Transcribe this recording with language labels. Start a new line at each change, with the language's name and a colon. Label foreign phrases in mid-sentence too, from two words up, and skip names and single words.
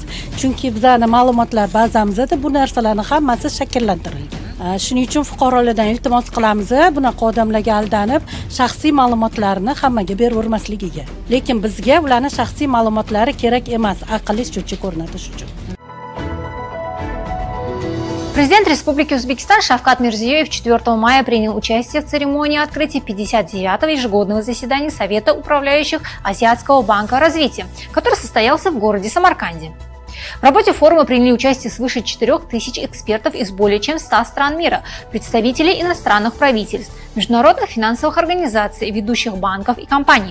Uzbek: Chunki bizning ma'lumotlar bazamizda bu narsalarning hammasi shakllantirilgan. Shuning uchun fuqarolardan iltimos qilamiz, bunaqa odamlarga aldanib, shaxsiy ma'lumotlarni hammaga beravermasligiga. Lekin bizga ularning shaxsiy ma'lumotlari kerak emas, aqlli счетчик o'rnatish uchun.
Russian: Президент Республики Узбекистан Шавкат Мирзиёев 4 мая принял участие в церемонии открытия 59-го ежегодного заседания Совета управляющих Азиатского банка развития, который состоялся в городе Самарканде. В работе форума приняли участие свыше 4000 экспертов из более чем 100 стран мира, представителей иностранных правительств, международных финансовых организаций, ведущих банков и компаний.